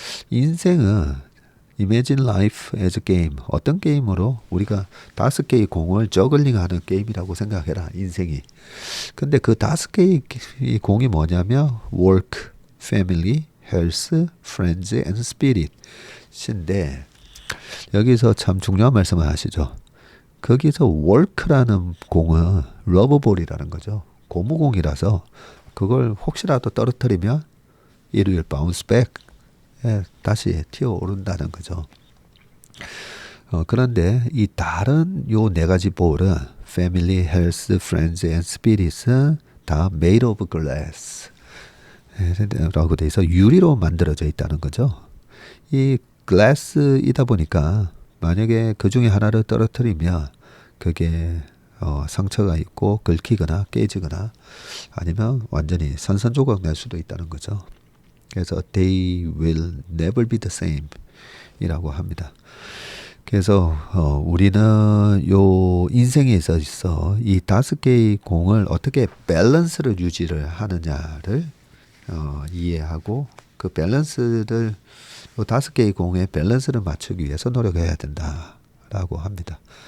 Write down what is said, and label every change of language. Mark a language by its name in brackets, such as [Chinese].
[Korean] 인생은 [English] Imagine life as a game. [Korean] 어떤 게임으로 우리가 5개의 공을 저글링하는 게임이라고 생각해라. 인생이. 근데 그 5개의 공이 뭐냐면 [English] work, family, health, friends, and spirit [Korean] 인데 여기서 참 중요한 말씀을 하시죠. 거기서 work라는 공은 러브볼이라는 거죠. 고무공이라서 그걸 혹시라도 떨어뜨리면 [English] it will bounce back. [Korean] 다시 튀어오른다는 거죠. 그런데 이 다른 요 네 가지 볼은 [English] family, health, friends, and spirits [Korean] 은 다 [English] made of glass. [Korean] 라고 돼 있어 유리로 만들어져 있다는 거죠. 이 glass이다 보니까 만약에 그 중에 하나를 떨어뜨리면 그게 상처가 있고 긁히거나 깨지거나 아니면 완전히 산산조각 날 수도 있다는 거죠. 그래서 [English] they will never be the same [Korean] 이라고 합니다. 그래서 우리는 요 인생에 있어 이 5개의 공을 어떻게 밸런스를 유지를 하느냐를 이해하고 그 밸런스를 요 5개의 공의 밸런스를 맞추기 위해서 노력해야 된다라고 합니다.